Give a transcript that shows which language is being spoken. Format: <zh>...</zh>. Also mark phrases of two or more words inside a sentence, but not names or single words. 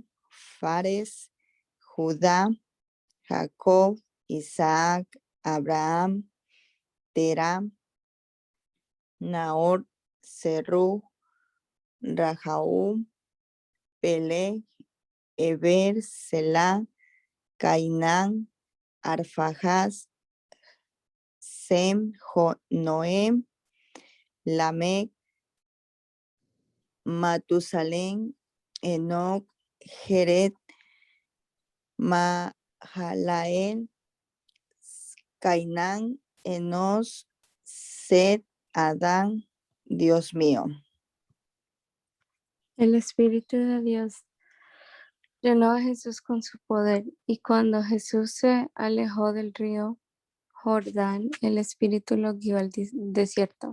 <es>Fares, Judá, Jacob, Isaac, Abraham, Terah, Nahor, Serú, Rajaú, Peleg, Eber, Selah, Cainán, Arfajas, Sem, Noé, Lamec, Matusalén, Enoc, Jeret, Mahalael, Cainán, Enos, Set, Adán, Dios mío. El Espíritu de Dios llenó a Jesús con su poder, y cuando Jesús se alejó del río Jordán, el Espíritu lo guió al desierto.</es>